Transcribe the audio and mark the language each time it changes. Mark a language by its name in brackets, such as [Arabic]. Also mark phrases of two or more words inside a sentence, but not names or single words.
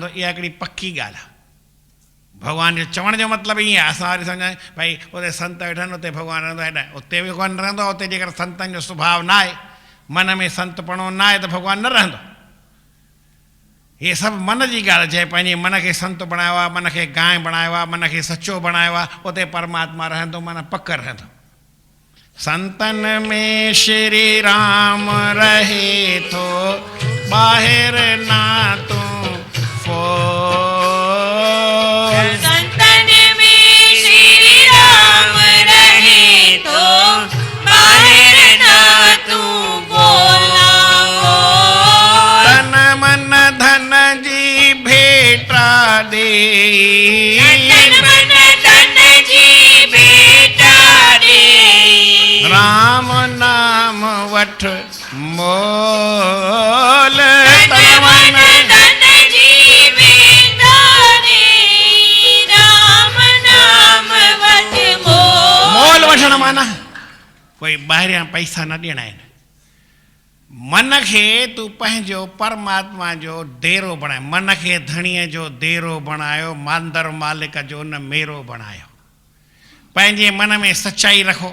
[Sindhi] इहा हिकिड़ी पकी ॻाल्हि आहे। भगवान जो चवण जो मतिलबु ईअं आहे, असां वरी सम्झायूं भई उते संत वेठनि उते भगवान रहंदो आहे, उते बि कोन रहंदो। उते जेकर संतनि जो स्वभाव न आहे, मन में संतपणो न आहे, त भगवान न रहंदो। इहे सभु मन जी ॻाल्हि। जंहिं पंहिंजे मन खे संत बणायो आहे, मन खे गांइ बणायो आहे, मन खे सचो बणायो आहे, उते परमात्मा रहंदो, माना पक रहंदो। संतन में श्री राम रहे थो बाहिर ना तू फो। [Hindi] संतन में श्री राम रहे तो बाहर ना तू बोलना बोल। [Sindhi] तन मन धन जी भेटा दे, तन मन धन जी भेटा दे। राम नाम वठ मोल। तन मन धन जी भेटा दे। राम नाम वठ मोल। मोल वठण माना कोई ॿाहिरियां पैसा न ॾियणा आहिनि। मन खे तूं पंहिंजो परमात्मा जो डेरो बणाए, मन खे धणीअ जो डेरो बणायो, मांदर मालिक जो न मेरो बणायो। पंहिंजे मन में सचाई रखो।